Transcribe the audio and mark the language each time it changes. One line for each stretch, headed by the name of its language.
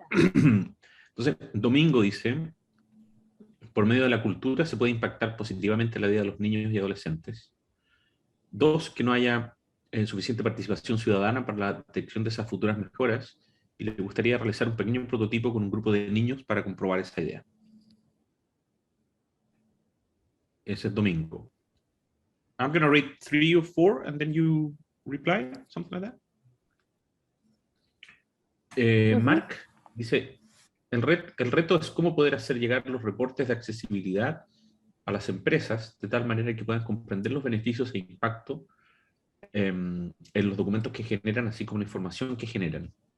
Spanish: Entonces, Domingo dice, por medio de la cultura se puede impactar positivamente la vida de los niños y adolescentes. 2, que no haya suficiente participación ciudadana para la detección de esas futuras mejoras, y le gustaría realizar un pequeño prototipo con un grupo de niños para comprobar esa idea. Ese es Domingo.
English: I'm going to read 3 or 4 and then you reply, something like that.
Spanish: Mark dice, el reto es cómo poder hacer llegar los reportes de accesibilidad a las empresas de tal manera que puedan comprender los beneficios e impacto en los documentos que generan, así como la información que generan.